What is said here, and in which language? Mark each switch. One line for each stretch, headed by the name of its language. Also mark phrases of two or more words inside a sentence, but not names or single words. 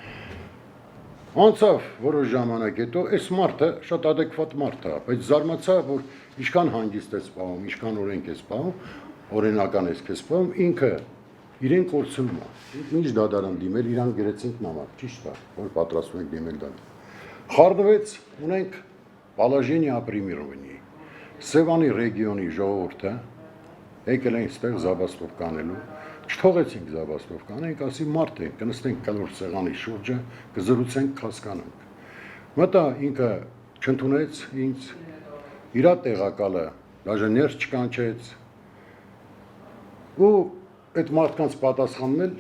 Armenian: Անցավ որոշ ժամանակ հետո, այս մարդը շատ ադեկվատ մարդ է, բայց զարմացա, որ ինչքան հանգիստ ես պահում, ինչքան օրենք ես պահում, օրենական ես քեզ պահում, ինքը իրեն կորցնում է։ Ինչ դատարան դիմել, իրան գրեցինք նամակ, ճիշտ է, որ պատրաստում ենք դիմել դատարան։ Խառնվեց, ունենք
Russian: Положение о примировании։
Armenian: Սևանի ռեգիոնի ժողովուրդը եկել են այստեղ զաբաստովկա անելու, չթողեցինք զաբաստովկա անենք, ասի մարդ ենք, կնստենք կլոր սեղանի շուրջը, կզրուցենք, կհասկանանք։ Մտա ինքը չընդունեց ինձ, իրա տեղակալը դաժե ներս չկանչեց, ու այդ մարդկանց պատասխանն էլ